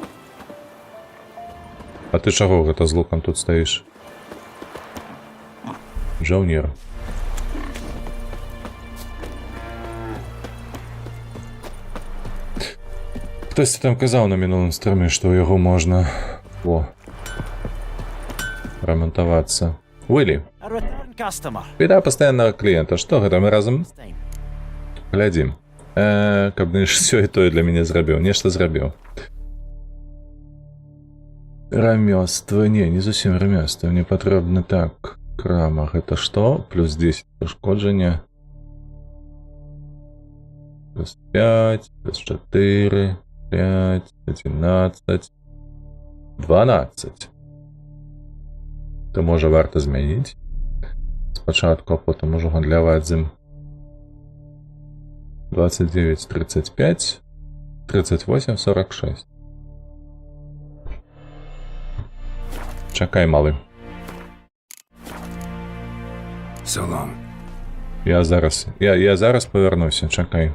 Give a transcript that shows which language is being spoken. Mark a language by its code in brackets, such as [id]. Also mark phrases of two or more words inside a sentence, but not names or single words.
[be] А ты чаго гэта з лукам тут стаіш? Жаўнер. Хтосьці там казаў на мінулым стрыме, што ў яго можна... [ru] Во. Ремонтоваться. Уилли. [en] A return customer. [ru] Беда постоянного клиента. [be] Что гэта мы разом? Steam. [ru] Глядим. [be] Каб не все і тое для мяне зрабіў. Нешта зрабіў. Рамёства. Не зусім рамёства. Мне патрэбна так. Крама. Гэта што? Плюс 10 пашкоджання. Плюс 5. Плюс 4. 5. 11. 12. То може варто змяніць. Спачатку, а потім можу гандляваць з ім. 29, 35, 38, 46. Чакай, малы. [en] So long. [be] Я зараз повернуся, чакай.